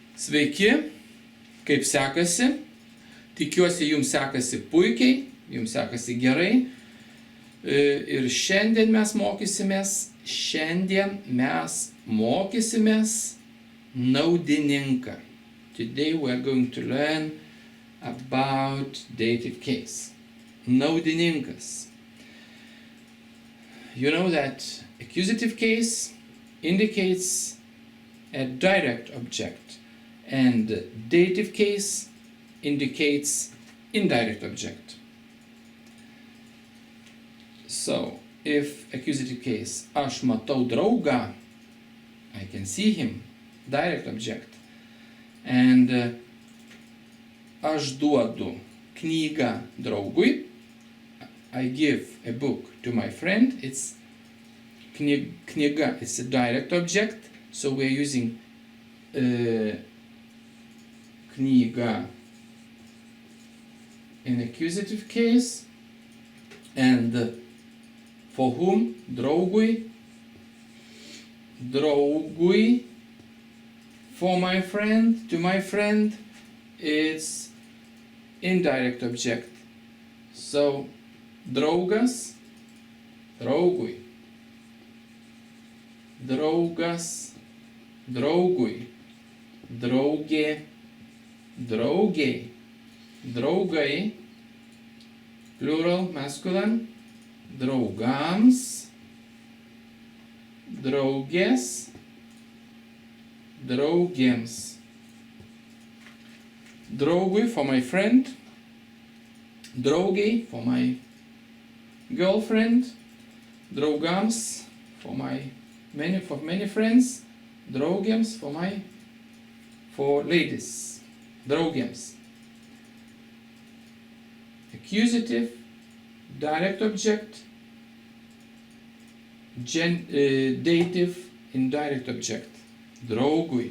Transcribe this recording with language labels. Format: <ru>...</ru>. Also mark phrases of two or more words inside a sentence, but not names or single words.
<lt>Sveiki, kaip sekasi? Tikiuosi, jums sekasi puikiai, jums sekasi gerai. Ir šiandien mes mokysimės naudininką.</lt> <en>Today we are going to learn about dative case.</en> <lt>Naudininkas.</lt> <en>You know that accusative case indicates a direct object and dative case indicates indirect object. So, if accusative case,</en> <lt>aš matau draugą,</lt> <en>I can see him, direct object. And</en> <lt>aš duodu knygą draugui,</lt> <en>I give a book to my friend, it's knyga, it's a direct object, so we're using knyga in accusative case. And for whom?</en> <lt>Draugui. Draugui.</lt> <en>For my friend, to my friend, it's indirect object. So,</en> <lt>draugas, draugui. Draugas, draugui. Draugė, draugiai. Draugai,</lt> <en>plural, masculine.</en> <lt>Draugams, draugės, draugėms.</lt> <en>Draugui for my friend, draugiai for my girlfriend, draugams for many friends, draugėms for ladies, draugėms. Accusative, direct object, dative, indirect object, draugui.</en>